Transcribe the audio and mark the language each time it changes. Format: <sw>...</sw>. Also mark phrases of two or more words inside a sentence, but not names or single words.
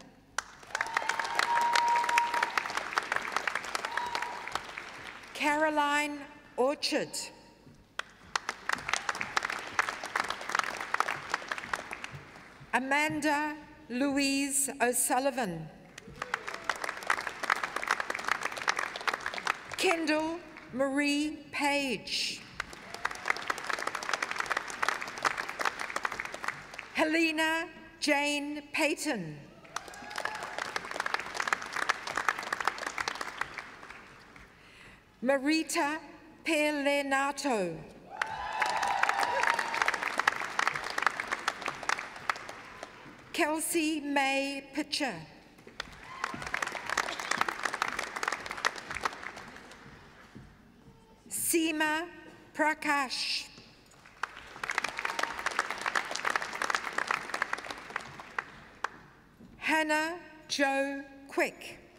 <en>Caroline Orchard. Amanda Louise O'Sullivan. Kendall Marie Page. Helena Jane Payton. Marita Pelenato. Kelsey May Pitcher. Seema Prakash. Hannah Jo Quick.</en>